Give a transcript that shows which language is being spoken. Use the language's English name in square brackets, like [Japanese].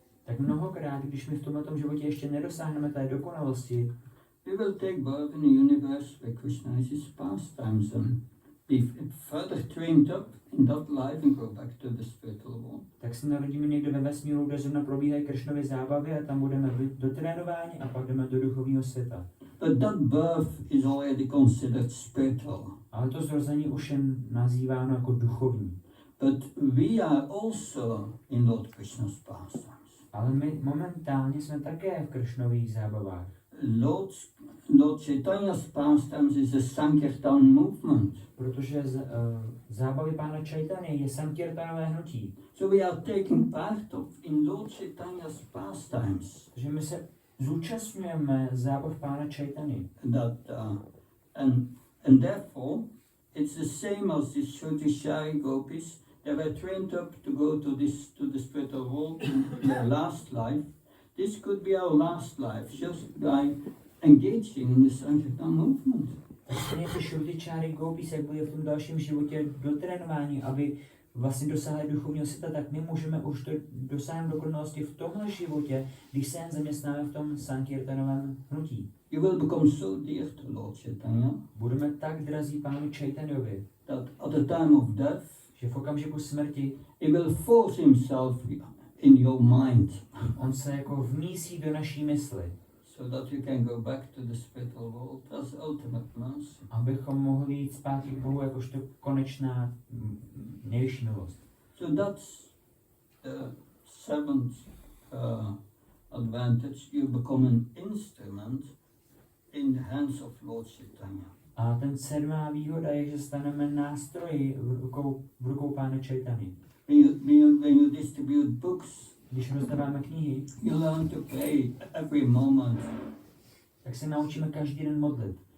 [Czech] Tak mnohokrát, když my v tomto životě ještě nedosáhneme té dokonalosti, [English] we will take birth in a universe where Krishna is his pastimes and be further trained up in that life and go back to the spiritual world. [Czech] tak se narodíme někde ve vesmíru, kde zrovna probíhají Krishnovy zábavy a tam budeme dotrénováni a pak jdeme do duchovního světa. [English] But that birth is already considered spiritual. [Czech] Ale to zrození už je nazýváno jako duchovní. [English] But we are also in Lord Krishna's pastimes. [Czech] Ale my momentálně jsme také v Krishnových zábavách. [English] Lord Chaitanya's pastimes is a Sankirtan movement. [Czech] Protože zábavy pána Chaitanya je Sankirtanové hnutí. [English] So we are taking part in Lord Chaitanya's pastimes. [Czech] Takže my se zúčastňujeme zábav pána Chaitanya. [English] And therefore, it's the same as the Shruti gopis. They were trained up to go to the spiritual world in their last life. This could be our last life, just by engaging in the Sankirtan movement. [Czech] Vlastně ty Shruti gopis, jak byli v tom dalším životě dotrénováni, aby vlastně dosáhli duchovního světa, tak my můžeme už dosáhnout dokonalosti v tomhle životě, když se jen zaměstnáme v tom Sankirtanovém hnutí. [English] You will become so dear to Lord Chaitanya. [Czech] Budeme tak drazí pánu Chaitanyovi, [English] That at the time of death, [Czech] že v okamžiku smrti [English] he will force himself in your mind, [Czech] on se jako vmísí do naší mysli, [English] so that you can go back to the spiritual world as ultimate mercy. [Czech] abychom mohli jít zpátky k Bohu jakožto konečná nejvyšší milost. [English] So that's the seventh advantage. You become an instrument in the hands of Lord Chaitanya. [Czech] A ten 7. výhoda je, že staneme nástroji v rukou pána Chaitanya. [English] When you distribute books, [Czech] Když rozdáváme knihy, [English] you learn to pray every moment. [Czech] tak se naučíme každý den modlit.